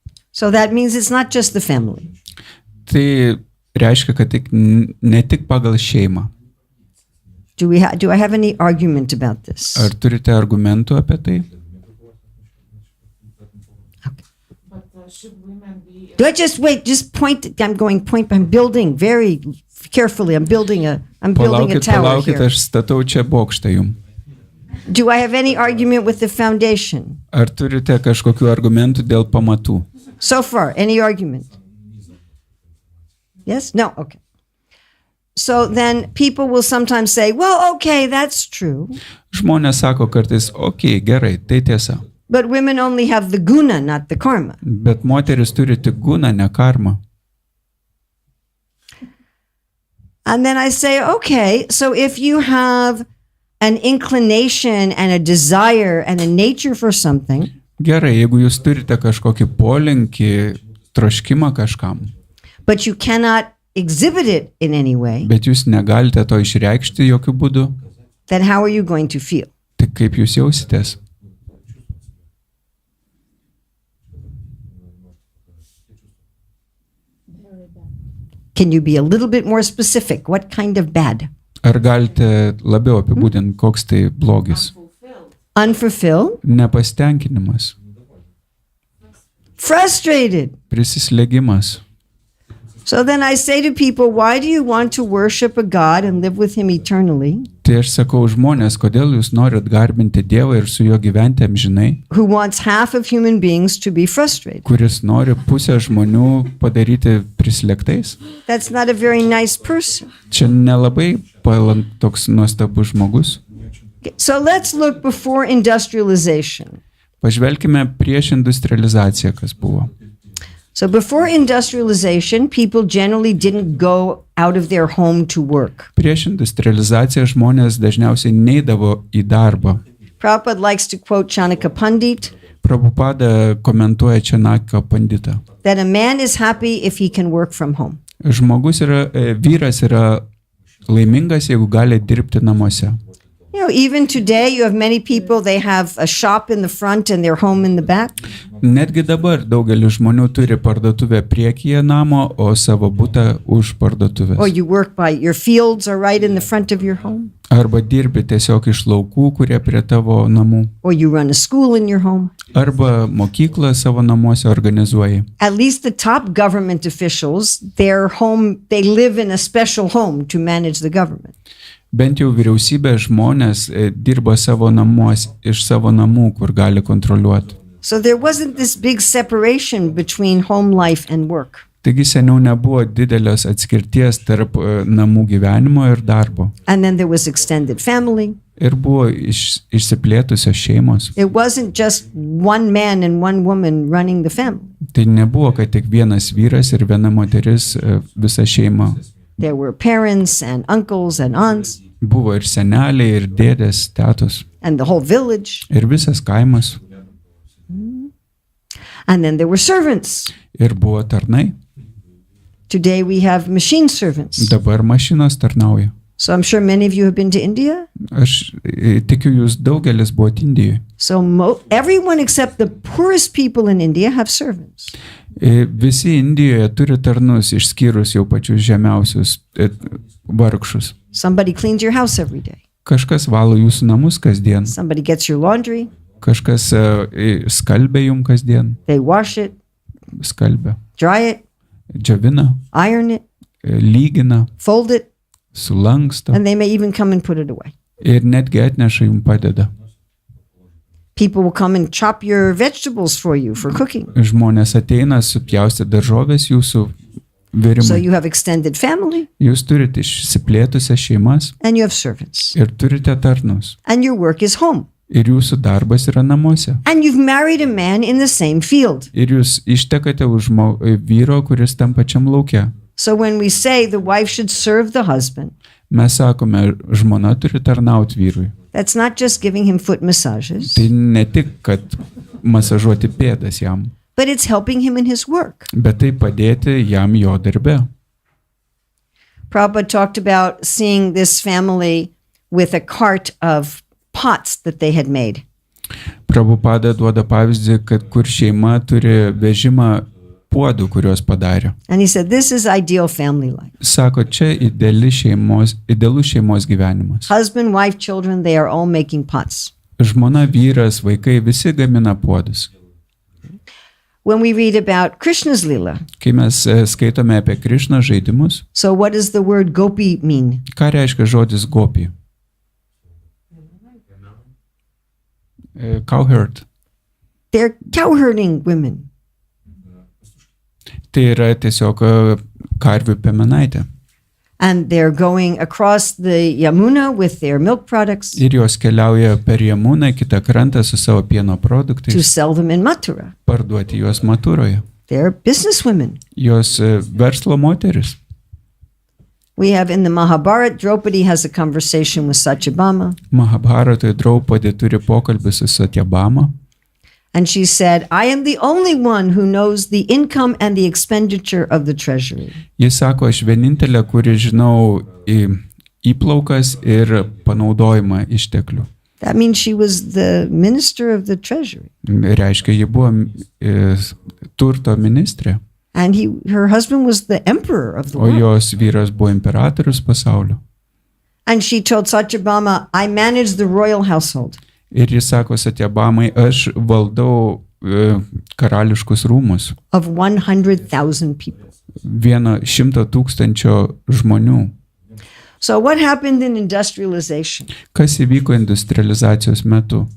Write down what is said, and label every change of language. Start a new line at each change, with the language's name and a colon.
English: So that means it's not just the family.
Lithuanian: Tai reiškia, kad ne tik pagal šeimą.
English: Do I have any argument about this?
Lithuanian: Ar turite argumentų apie tai?
English: Should women be Do I just wait? Just point. I'm going point. I'm building very carefully. I'm building a tower
Lithuanian: Palaukit,
English: here.
Lithuanian: aš statau čia bokštą jum.
English: Do I have any argument with the foundation?
Lithuanian: Ar turite kažkokių argumentų dėl pamatų?
English: So far, any argument? Yes? No? Okay. So then people will sometimes say, well, okay, that's true.
Lithuanian: Žmonės sako kartais, okei, gerai, tai tiesa.
English: But women only have the guna, not the karma.
Lithuanian: Bet moteris turi tik guną, ne karmą.
English: And then I say, okay, so if you have an inclination and a desire and a nature for something,
Lithuanian: Gerai, jeigu jūs turite kažkokį polinkį, troškimą kažkam,
English: but you cannot exhibit it in any way,
Lithuanian: bet jūs negalite to išreikšti jokių būdų,
English: then how are you going to feel?
Lithuanian: tai kaip jūs jausitės?
English: Can you be a little bit more specific? What kind of bad?
Lithuanian: Ar galite labiau apibūdinti, koks tai blogis?
English: Unfulfilled?
Lithuanian: Nepastenkinimas,
English: Frustrated.
Lithuanian: prisislėgimas.
English: So then I say to people, why do you want to worship a God and live with him eternally,
Lithuanian: Tai aš sakau žmonės, kodėl jūs norit garbinti Dievą ir su juo gyventi amžinai,
English: who wants half of human beings to be frustrated?
Lithuanian: kuris nori pusę žmonių padaryti prislėgtais?
English: That's not a very nice person.
Lithuanian: Čia nelabai toks nuostabus žmogus.
English: Okay, so let's look before industrialization.
Lithuanian: Pažvelkime prieš industrializaciją, kas buvo.
English: So before industrialization, people generally didn't go out of their home to work.
Lithuanian: Prieš industrializaciją žmonės dažniausiai neidavo į darbą.
English: Prabhupada likes to quote Chanakya Pandit
Lithuanian: Prabhupada komentuoja Čanakio panditą.
English: that a man is happy if he can work from home.
Lithuanian: Žmogus vyras yra laimingas, jeigu gali dirbti namuose.
English: You know, even today you have many people, they have a shop in the front and their home in the back.
Lithuanian: Netgi dabar daugelis žmonių turi parduotuvę priekyje namo, o savo butą už parduotuvės.
English: Or you work by your fields are right in the front of your home.
Lithuanian: Arba dirbi tiesiog iš laukų, kurie prie tavo namų.
English: Or you run a school in your home.
Lithuanian: Arba mokyklą savo namuose organizuoji.
English: At least the top government officials, their home, they live in a special home to manage the government.
Lithuanian: Bent jau vyriausybės žmonės dirba savo namuos, iš savo namų, kur gali kontroliuoti.
English: So there wasn't this big separation between home life and work.
Lithuanian: Taigi seniau nebuvo didelės atskirties tarp namų gyvenimo ir darbo.
English: And then there was extended family.
Lithuanian: Ir buvo išsiplėtusios šeimos.
English: It wasn't just one man and one woman running the family.
Lithuanian: Tai nebuvo, kad tik vienas vyras ir viena moteris visą šeimą.
English: There were parents and uncles and aunts.
Lithuanian: Buvo ir seneliai, ir dėdės, tetos.
English: And the whole village.
Lithuanian: Ir visas kaimas.
English: And then there were servants.
Lithuanian: Ir buvo tarnai.
English: Today we have machine servants.
Lithuanian: Dabar mašinos tarnauja.
English: So I'm sure many of you have been to India.
Lithuanian: Aš tikiu, jūs daugelis buvote Indijoje.
English: So everyone except the poorest people in India have servants.
Lithuanian: Visi Indijoje turi tarnus, išskyrus jau pačius žemiausius vargšus.
English: Somebody cleans your house every day.
Lithuanian: Kažkas valo jūsų namus kasdien.
English: Somebody gets your laundry.
Lithuanian: Kažkas skalbia jums kasdien.
English: They wash it.
Lithuanian: Skalbia.
English: Dry it.
Lithuanian: Džiovina.
English: Iron it.
Lithuanian: Lygina.
English: Fold it.
Lithuanian: Sulanksto.
English: And they may even come and put it away.
Lithuanian: Ir netgi atneša jums padeda.
English: People will come and chop your vegetables for you for cooking.
Lithuanian: Žmonės ateina supjausti daržovės jūsų virimui.
English: So you have extended family.
Lithuanian: Jūs turite išsiplėtusias šeimas.
English: And you have servants.
Lithuanian: Ir turite tarnus.
English: And your work is home.
Lithuanian: Ir jūsų darbas yra namuose.
English: And you've married a man in the same field.
Lithuanian: Ir jūs ištekate už vyro, kuris tam pačiam lauke.
English: So when we say the wife should serve the husband,
Lithuanian: mes sakome, žmona turi tarnauti vyrui.
English: That's not just giving him foot massages.
Lithuanian: Tai ne tik, kad masažuoti pėdas jam,
English: but it's helping him in his work.
Lithuanian: Bet tai padėti jam jo darbe.
English: Prabhupada talked about seeing this family with a cart of pots that they had made.
Lithuanian: Prabhupada duoda pavyzdį, kad kur šeima turi vežimą puodų, kuriuos padarė.
English: And he said, this is ideal family life.
Lithuanian: Sako, čia idealus šeimos gyvenimas.
English: Husband, wife, children, they are all making pots.
Lithuanian: Žmona, vyras, vaikai, visi gamina puodus.
English: When we read about Krishna's lila,
Lithuanian: kai mes skaitome apie Krišną žaidimus,
English: so what does the word gopi mean?
Lithuanian: Ką reiškia žodis gopi?
English: Cowherd. They're cowherding women.
Lithuanian: Tai yra tiesiog karvių piemenaitė.
English: And they're going across the Yamuna with their milk products.
Lithuanian: Ir jos keliauja per Jamuną kitą krantą su savo pieno produktais.
English: To sell them in Mathura.
Lithuanian: Parduoti juos Matūroje.
English: They're businesswomen.
Lithuanian: Jos verslo moteris.
English: We have in the Mahabharata, Draupadi has a conversation with Satyabhama.
Lithuanian: Mahabharatoje Draupadi turi pokalbį su Satyabhama.
English: And she said, I am the only one who knows the income and the expenditure of the treasury.
Lithuanian: Jis sako, aš vienintelė, kuri žinau įplaukas ir panaudojimą išteklių.
English: That means she was the minister of the treasury.
Lithuanian: Reiškia, ji buvo turto ministrė,
English: And her husband was the emperor of the
Lithuanian: o
English: world.
Lithuanian: jos vyras buvo imperatorius pasaulio.
English: And she told Satyabhama, I manage the royal household.
Lithuanian: Ir jis sako Satyabhamai, aš valdau karališkus rūmus.
English: Of 100,000 people.
Lithuanian: 100,000 žmonių.
English: So what happened in industrialization?
Lithuanian: Kas įvyko industrializacijos metu?